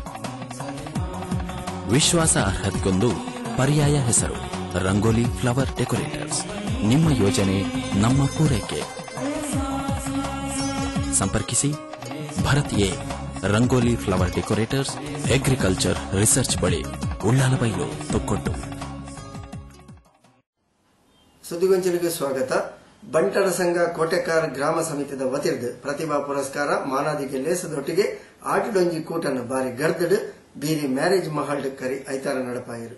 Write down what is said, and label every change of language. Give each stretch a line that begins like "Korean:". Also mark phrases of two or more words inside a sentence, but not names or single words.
Kannada: ವಿಶ್ವಾಸ ಅರ್ಹತೆಗೊಂದು ಪರ್ಯಾಯ ಹೆಸರು ರಂಗೋಲಿ ಫ್ಲವರ್ ಡೆಕೋರೇಟರ್ಸ್. ನಿಮ್ಮ ಯೋಜನೆ ನಮ್ಮ ಪೂರೈಕೆ. ಸಂಪರ್ಕಿಸಿ ಭರತ್ ಎ ರಂಗೋಲಿ ಫ್ಲವರ್ ಡೆಕೋರೇಟರ್ಸ್, ಅಗ್ರಿಕಲ್ಚರ್ ರಿಸರ್ಚ್ ಬಳಿ, ಉಳ್ಳಾಲಬೈಲು, ತೊಕ್ಕೊಟ್ಟು. ಸುದ್ದಿಗೊಂಚಲಿಗೆ ಸ್ವಾಗತ.
Tulu: ಬಂಟರ ಸಂಘ ಕೋಟೆಕಾರ್ ಗ್ರಾಮ ಸಮಿತಿದ ವತಿರ್ದು ಪ್ರತಿಭಾ ಪುರಸ್ಕಾರ ಮಾನಾದಿಗೆ ಲೇಸದೊಟ್ಟಿಗೆ ಆಟಡೊಂಜಿ ಕೂಟನ ಬಾರಿ ಗರ್ದಡು ಬೀರಿ ಮ್ಯಾರೇಜ್ ಮಹಲ್ ಕರಿ ಐತಾರ ನಡಪಾಯಿರು.